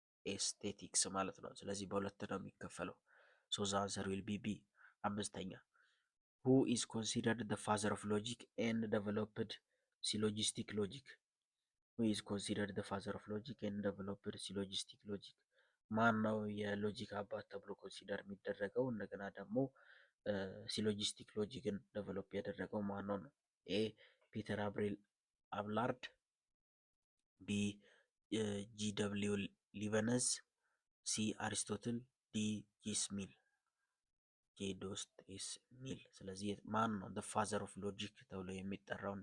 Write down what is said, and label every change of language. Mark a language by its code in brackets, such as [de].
[am] ኤስቴቲክስ ማለት ነው። ስለዚህ በሁለት ነው የሚከፈለው። [en] ሶ ዘ አንሰር ዊል ቢ ቢ። [am] አምስተኛ [en] who is considered the father of logic and developed syllogistic logic? who is considered the father of logic and developed syllogistic logic? [am] ማን ነው የሎጂክ አባት ተብሎ ኮንሲደር የሚደረገው? እንደገና ደግሞ ሲሎጂስቲክ ሎጂክን ዴቨሎፕ ያደረገው ማን ነው ነው? ኤ ፒተር አብላርድ፣ ቢ ጂ ደብሊው ሊበነዝ፣ ሲ አሪስቶትል፣ ዲ ጂስ ሚል ጄዶስቴስ ሚል። ስለዚህ ማን ነው ፋዘር ኦፍ ሎጂክ ተብሎ የሚጠራው?